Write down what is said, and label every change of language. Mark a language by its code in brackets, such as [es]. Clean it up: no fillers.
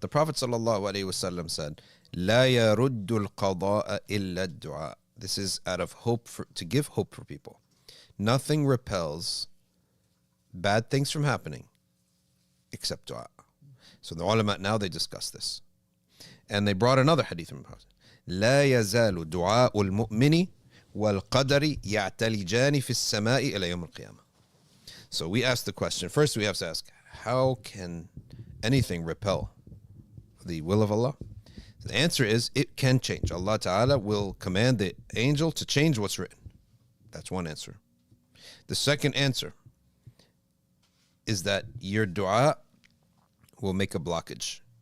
[en] The Prophet ﷺ said, [ar] لا يرد القضاء إلا الدعاء. [en] This is out of hope, to give hope for people. Nothing repels bad things from happening except dua. So the ulama now, they discuss this. And they brought another hadith from the Prophet. [ar] لا يزال دعاء المؤمن والقدر يعتلجان في السماء إلى يوم القيامة. [en] So we ask the question, first we have to ask, how can anything repel the will of Allah? The answer is, it can change. Allah Ta'ala will command the angel to change what's written. That's one answer. The second answer is that your dua will make a blockage.